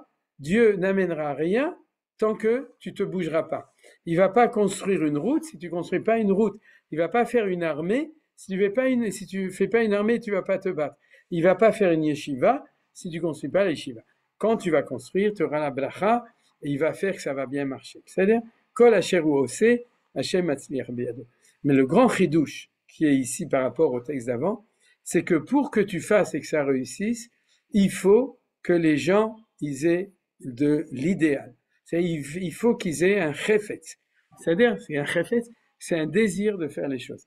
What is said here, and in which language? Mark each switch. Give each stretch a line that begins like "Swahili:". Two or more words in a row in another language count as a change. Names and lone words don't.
French: Dieu n'amènera rien tant que tu te bougeras pas. Il va pas construire une route si tu construis pas une route. Il va pas faire une armée si tu fais pas une armée, tu vas pas te battre. Il va pas faire une yeshiva si tu construis pas la yeshiva. Quand tu vas construire, tu auras la bracha et il va faire que ça va bien marcher. C'est-à-dire,
Hebrew: כל אשר הוא עושה, השם מצליח בידו.
French: Mais le grand chidouche qui est ici par rapport au texte d'avant, c'est que pour que tu fasses et que ça réussisse, il faut que les gens ils aient de l'idéal. Il faut qu'ils aient un chefetz. C'est-à-dire, c'est un chefetz, c'est un désir de faire les choses.